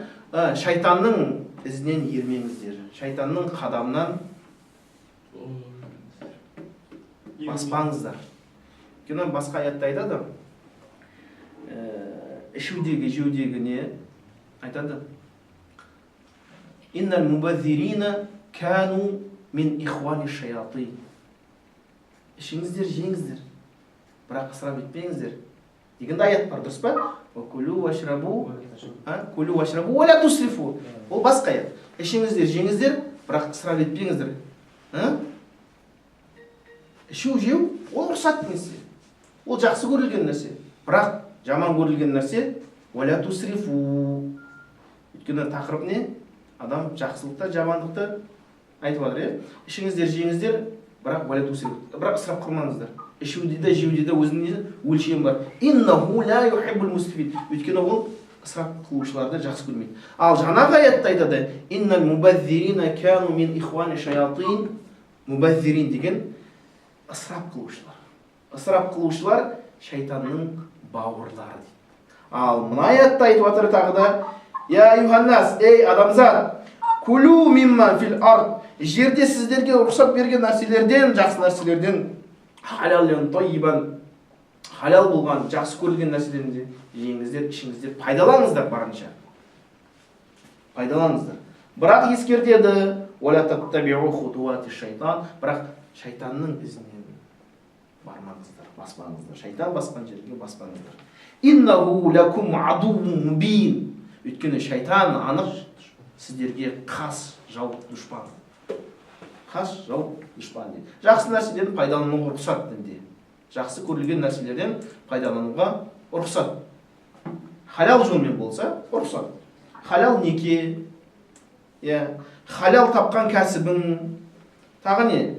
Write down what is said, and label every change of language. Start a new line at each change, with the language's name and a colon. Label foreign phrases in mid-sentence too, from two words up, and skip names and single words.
Kazakh: Шайтанның ізінен ермеңіздер. Шайтанның қадамынан баспаңыздар. Басқа аятта айтады. ішудегі, жеудегі не айтады?
Arabic: إن المبذرين كانوا إخوان الشياطين.
Kazakh: Ішіңіздер, жеңіздер, бірақ ысырап етпеңіздер деген аят бар, дұрыс па?
Arabic: كلوا واشربوا كلوا واشربوا ولا تسرفوا.
Kazakh: Ол басқа аят. Ішіңіздер, жеңіздер, бірақ ысырап етпеңіздер. Ішу, жеу, ол рұқсат нәрсе. Ол жақсы көрілген нәрсе. Бірақ жаман көрілген нәрсе
Arabic: ولا تسرفوا.
Kazakh: Өйткені тақырып не? Адам жақсылықты, жамандықты айтып жатыр, ішіңіздер, жеңіздер, бірақ
Arabic: ولا تسرفوا.
Kazakh: Бірақ ысырап қылмаңыздар. Ішуде де, жеуде де өзінің өлшемі бар.
Arabic: إنه لا يحب المسرفين.
Kazakh: Өйткені ол ысырап қылушыларды жақсы көрмейді. Ал жаңағы аятта айтады:
Arabic: إن المبذرين كانوا إخوان الشياطين.
Kazakh: Мубаззирин деген ысырап қылушылар. Ысырап қылушылар шайтанның бауырлары дейді. Ал мына аятта айтып жатыр тағы да:
Arabic: يا أيها الناس,
Kazakh: ей адамзат,
Arabic: كلوا مما في الأرض.
Kazakh: Жерде сіздерге рұқсат берген нәрселерден, жақсы нәрселерден,
Arabic: حلالا طيبا,
Kazakh: халал болған, жақсы көрілген нәрселерді жеңіздер, ішіңіздер, пайдаланыңыздар барынша. Пайдаланыңыздар. Бірақ ескертеді:
Arabic: ولا تتبعوا خطوات الشيطان.
Kazakh: Бірақ шайтанның ізінен бармаңыздар, баспаңыздар. Шайтан басқан жерге баспаңыздар.
Arabic: إنه لكم عدو مبين.
Kazakh: Өйткені шайтан анық сіздерге қас, жау, дұшпан. Қас, жау, дұшпан дейді. Жақсы нәрседен пайдалануға рұқсат дінде. Жақсы көрілген нәрселерден пайдалануға рұқсат. Халал жолмен болса рұқсат. Халал неке, халал тапқан кәсібің, тағы не?